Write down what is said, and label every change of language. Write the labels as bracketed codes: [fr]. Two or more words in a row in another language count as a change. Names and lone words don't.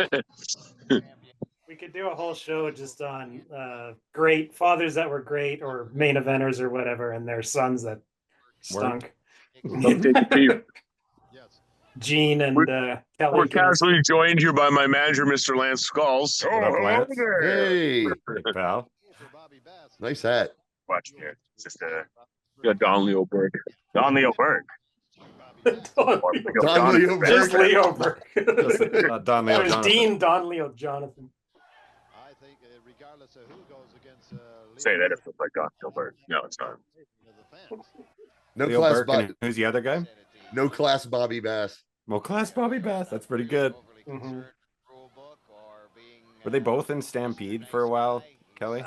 [en] We could do a whole show just on great fathers that were great, or main eventers or whatever, and their sons that stunk. Gene and Kelly. We're casually joined here by my manager, Mr. Lance Skullz. Lance. Hey, pal. Nice hat. Watch here. It's just Don Leo Burke. Don Leo Burke. Don Leo Burke. Just Leo Burke. Don Leo Jonathan. Dean Don Leo Jonathan. Say that if it's like Don Leo Burke. No, it's not. No Leo class Burke, Bobby. who's the other guy? No class Bobby Bass. No class Bobby Bass. That's pretty good. Mm-hmm. Were they both in Stampede for a while, Kelly?